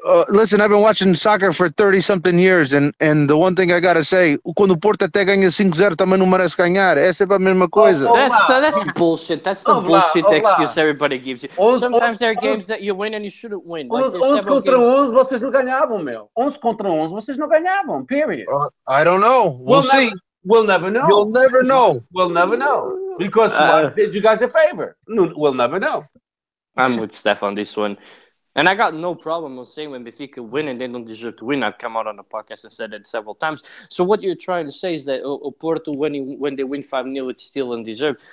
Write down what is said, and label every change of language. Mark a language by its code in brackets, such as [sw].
[en] Listen, I've been watching soccer for 30-something years, and the one thing I gotta say, [pt] quando o Porto até ganha 5-0, também não merece ganhar. É sempre a mesma coisa. [en] That's bullshit. That's the bullshit excuse everybody gives you. Sometimes there are games that you win and you shouldn't win. [pt] 11 contra 11, vocês não ganhavam, meu. 11 contra 11, vocês não ganhavam, [en] period. I don't know. We'll see. We'll never know. You'll never know. We'll never know. Because did you guys a favor? We'll never know. I'm with Steph on this one. And I got no problem with saying when Benfica win and they don't deserve to win. I've come out on the podcast and said that several times. So what you're trying to say is that Porto, when they win 5-0, it's still undeserved.